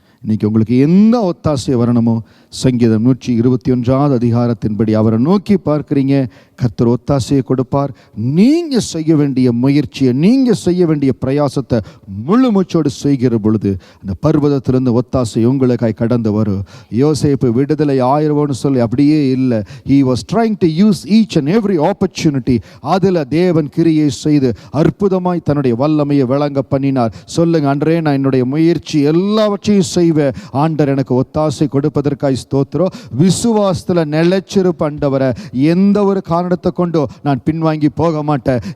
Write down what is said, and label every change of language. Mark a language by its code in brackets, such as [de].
[ta] இன்னைக்கு உங்களுக்கு என்ன ஒத்தாசை வரணுமோ, சங்கீதம் 121 அதிகாரத்தின்படி அவரை நோக்கி பார்க்குறீங்க, கர்த்தர் ஒத்தாசையை கொடுப்பார். நீங்கள் செய்ய வேண்டிய முயற்சியை, நீங்கள் செய்ய வேண்டிய பிரயாசத்தை முழு மூச்சோடு செய்கிற பொழுது அந்த பர்வதத்திலிருந்து ஒத்தாசை உங்களுக்காய் கடந்து வரும். யோசேப்பு விடுதலை ஆயிரவோன்னு சொல்லி அப்படியே இல்லை. [en] He was trying to use each and every opportunity. [ta] அதில் தேவன் கிரியை செய்து அற்புதமாய் தன்னுடைய வல்லமையை விளங்க பண்ணினார். சொல்லுங்க, அன்றே நான் என்னுடைய முயற்சி எல்லாவற்றையும் செய்வேன், ஆண்டவர் எனக்கு ஒத்தாசை கொடுப்பதற்காய் ஸ்தோத்திரம். விசுவாசத்தில் நிலைச்சிருப்ப ஆண்டவரே, எந்த ஒரு காரணத்தை கொண்டோ நான் பின்வாங்கி போக மாட்டேன்.